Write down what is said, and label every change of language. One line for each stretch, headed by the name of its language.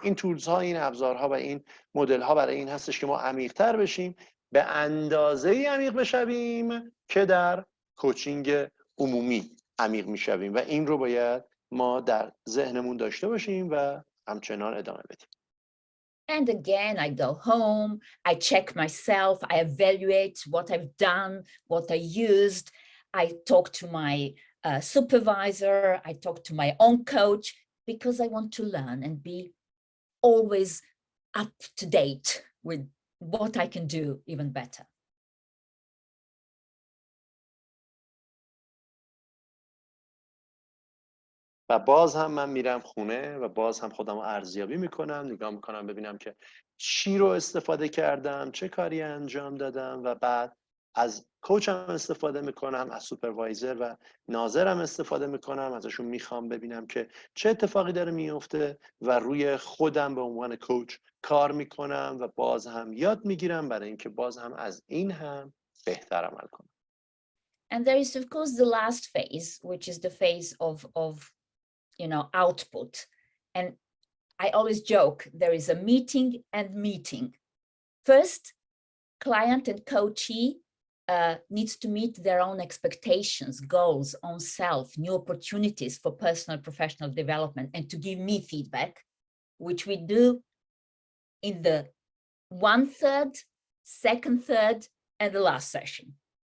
Persian: این تولز ها، این ابزارها و این مدل ها برای این هستش که ما عمیق‌تر بشیم، به اندازه عمیق بشویم که در کوچینگ عمومی عمیق میشویم و این رو باید ما در ذهنمون داشته باشیم و همچنان ادامه بدیم.
English: And again, I go home, I check myself, I evaluate what I've done, what I used. I talk to my supervisor, I talk to my own coach, because I want to learn and be always up to date with what I can do even better.
Persian: و باز هم من میرم خونه و باز هم خودم رو ارزیابی میکنم، نگاه میکنم ببینم که چی رو استفاده کردم، چه کاری انجام دادم و بعد از کوچم استفاده میکنم، از سوپروایزر و ناظرم استفاده میکنم، ازشون میخوام ببینم که چه اتفاقی داره میفته و روی خودم به عنوان کوچ کار میکنم و باز هم یاد میگیرم برای اینکه باز هم از این هم بهتر عمل کنم.
English: And there is of course the last phase, which is the phase of output. And I always joke, there is a meeting and meeting. First, client and coachee needs to meet their own expectations, goals, own self, new opportunities for personal professional development, and to give me feedback, which we do in the 1/3, 2/3, and the last session.